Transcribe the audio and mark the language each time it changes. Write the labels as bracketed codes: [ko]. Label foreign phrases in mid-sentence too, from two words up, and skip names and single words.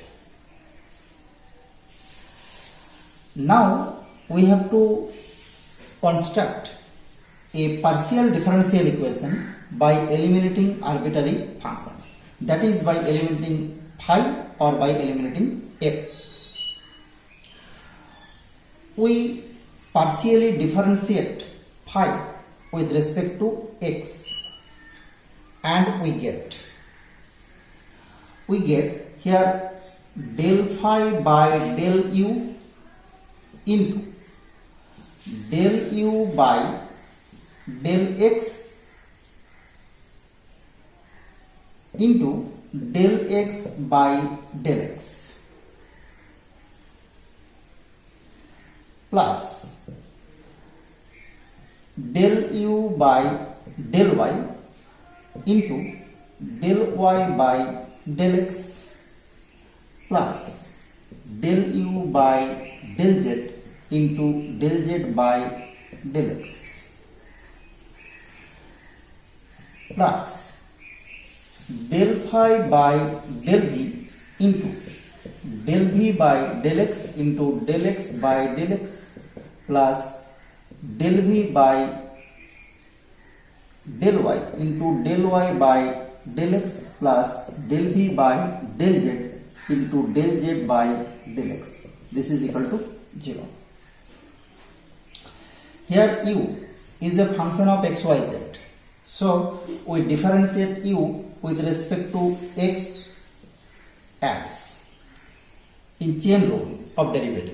[en] Now we have to construct a partial differential equation by eliminating arbitrary function, that is by eliminating phi or by eliminating f. We partially differentiate phi with respect to x and we get here del phi by del u into del u by del x into del x by del x plus del u by del y into del y by del x plus del u by del z into del z by del x plus del phi by del v into del v by del x into del x by del x plus del v by del y into del y by del x plus del v by del z into del z by del x. This is equal to 0. Here u is a function of x, y, z. So we differentiate u with respect to x as in chain rule of derivative.